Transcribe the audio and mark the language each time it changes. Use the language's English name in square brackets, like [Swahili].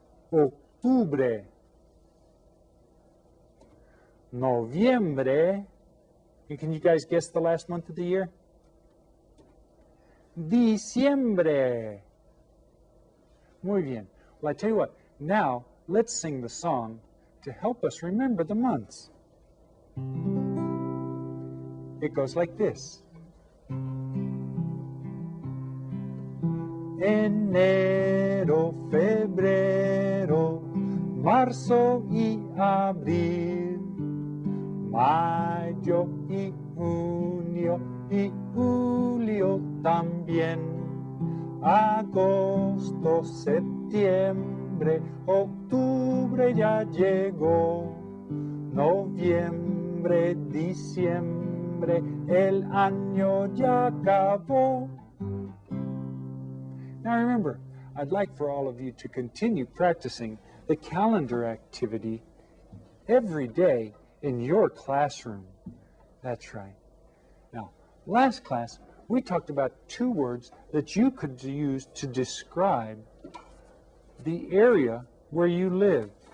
[Spanish] octubre, noviembre, [English] and can you guys guess the last month of the year? [Spanish] Diciembre. Muy bien. [English] Well, I tell you what, now let's sing the song to help us remember the months. It goes like this. [Spanish] Enero, febrero, marzo y abril, mayo y junio y julio también, agosto, septiembre, octubre ya llegó, noviembre, diciembre, diciembre, el año ya acabó. [English] Now remember, I'd like for all of you to continue practicing the calendar activity every day in your classroom. That's right. Now, last class, we talked about 2 words that you could use to describe the area where you live.